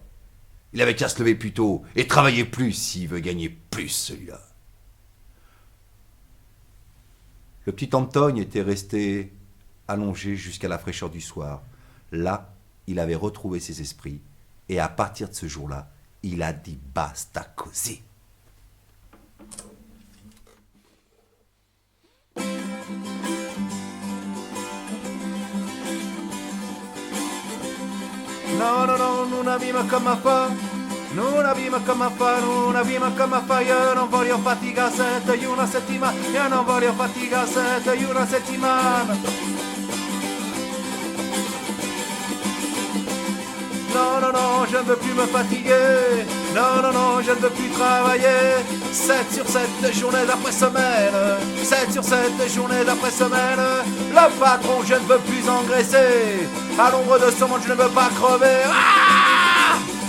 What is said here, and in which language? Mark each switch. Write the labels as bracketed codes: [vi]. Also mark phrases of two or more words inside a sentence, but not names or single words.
[fr] Il avait qu'à se lever plus tôt et travailler plus s'il veut gagner plus, celui-là. » Le petit Antoine était resté allongé jusqu'à la fraîcheur du soir. Là, il avait retrouvé ses esprits et à partir de ce jour-là, il a dit [it] basta così. No, no, no, non abbiamo come fa. Non abbiamo come fa, non abbiamo come fa. Io non voglio fatica sette in una settimana. Io non voglio fatica sette in una settimana. [fr] Non, non, non, je ne veux plus me fatiguer. Non, non, non, je ne veux plus travailler. 7 sur 7 journées d'après semaine. 7 sur 7 journées d'après semaine. Le patron, je ne veux plus engraisser. À l'ombre de son monde, je ne veux pas crever. Ah!